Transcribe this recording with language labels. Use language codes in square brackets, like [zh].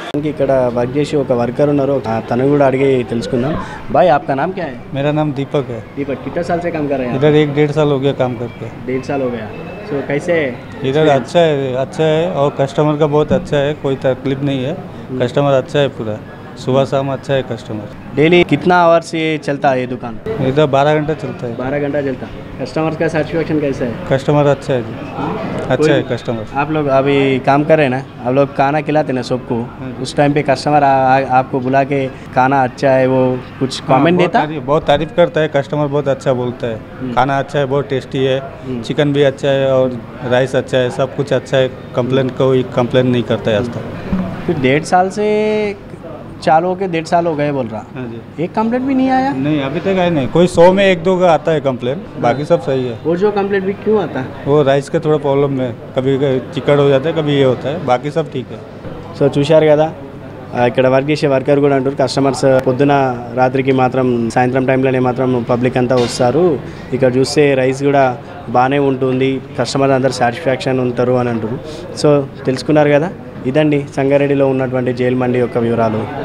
[te] ఇక్కడ వర్క్ చేసి ఒక వర్కర్ ఉన్నారు, తను కూడా అడిగి తెలుసుకుందాం. [hi] भाई आपका नाम क्या है? मेरा नाम दीपक है। दीपक कितना साल से काम कर रहे हैं? इधर 1-1.5 साल हो गया काम करके। 1.5 साल हो गया। सो कैसे इधर अच्छा है और कस्टमर का बहुत अच्छा है, कोई तकलीफ नहीं है। कस्टमर अच्छा है पूरा, सुबह शाम अच्छा है कस्टमर। डेली कितना आवर से चलता है ये दुकान? इधर 12 घंटा चलता है। 12 घंटा चलता। कस्टमर का सेटिस्फेक्शन कैसा है? कस्टमर अच्छा है जी, अच्छा है कस्टमर। आप लोग अभी काम कर रहे हैं ना, आप लोग खाना खिलाते ना सबको, उस टाइम पे कस्टमर आपको बुला के खाना अच्छा है वो कुछ कमेंट देता? बहुत तारीफ करता है कस्टमर, बहुत अच्छा बोलता है। खाना अच्छा है, बहुत टेस्टी है, चिकन भी अच्छा है और राइस अच्छा है, सब कुछ अच्छा है। कोई कंप्लेन नहीं करता है आज तक। फिर 1.5 साल से चालू हो के 1.5 साल हो गए बोल रहा। हाँ जी। एक कंप्लेंट भी नहीं आया? नहीं अभी तक आया नहीं, कोई 100 में 1-2 का आता है कंप्लेन, बाकी सब सही है। वो जो कंप्लेंट भी क्यों आता है? वो राइस का थोड़ा प्रॉब्लम है, कभी चिकन हो जाता है, कभी ये होता है, बाकी सब ठीक है। [te] సో చూశారు కదా, ఇక్కడ వర్క్ చేసే వర్కర్ కూడా అంటారు కస్టమర్స్ పొద్దున రాత్రికి మాత్రం సాయంత్రం టైంలోనే మాత్రం పబ్లిక్ అంతా వస్తారు, ఇక్కడ చూస్తే రైస్ కూడా బాగానే ఉంటుంది, కస్టమర్ అందరు సాటిస్ఫాక్షన్ ఉంటారు అని అంటారు. సో తెలుసుకున్నారు కదా, ఇదండి సంగారెడ్డిలో ఉన్నటువంటి జైల్ మండి యొక్క వివరాలు.